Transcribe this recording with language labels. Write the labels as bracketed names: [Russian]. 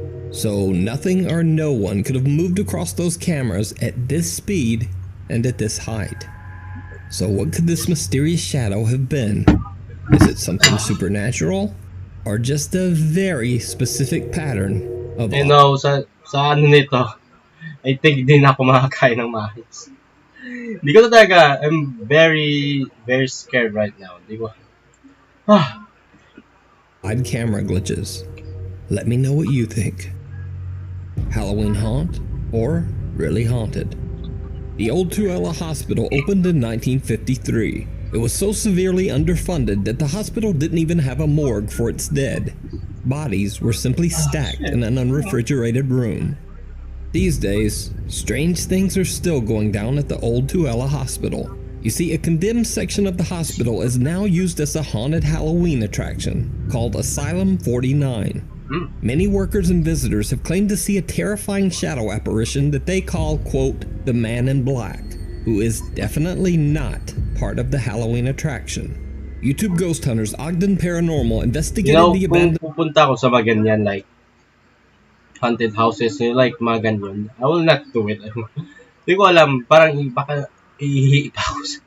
[English] So nothing or no one could have moved across those cameras at this speed and at this height. So what could this mysterious shadow have been? Is it something supernatural? Or just a very specific pattern of... [Filipino] You know, sa ano nito, [English] I think [Filipino] di na ako makakain ng mahits. Hindi ko talaga, [English] I'm very, very scared right now. [Filipino] Hindi ko... [English] Odd camera glitches. Let me know what you think. Halloween haunt or really haunted? The old Tuella Hospital opened in 1953. It was so severely underfunded that the hospital didn't even have a morgue for its dead. Bodies were simply stacked in an unrefrigerated room. These days, strange things are still going down at the old Tuella Hospital. You see, a condemned section of the hospital is now used as a haunted Halloween attraction called Asylum 49. Many workers and visitors have claimed to see a terrifying shadow apparition that they call, quote, the Man in Black, who is definitely not part of the Halloween attraction. YouTube ghost hunters Ogden Paranormal investigated the abandoned... [Filipino] Kung pupunta ako sa mga ganyan, like, haunted houses, like, mga ganyan, [English] I will not do it. [Filipino] Hindi ko alam, parang baka iihi pa ako.